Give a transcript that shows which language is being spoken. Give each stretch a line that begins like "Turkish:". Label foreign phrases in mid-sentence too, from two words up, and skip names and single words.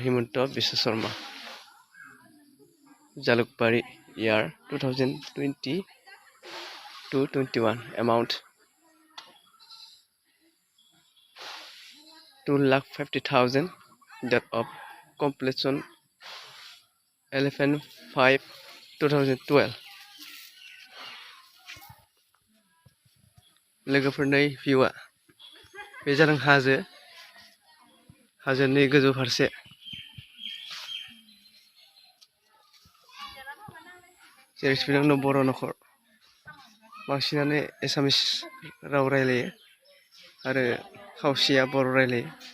English: Himanta Biswa Sharma. Jalukbari year 2020 to 21. Amount 2,50,000. Date of completion
Bodo: 11/5 2012 लोगोफोरनि भिउआ बे जादों हाजोनि गोजौ फारसे जेरै सिबिदों बर' न'खर बांसिनानो एसामिस राव रायलायो आरो खावसेया बर' रायलायो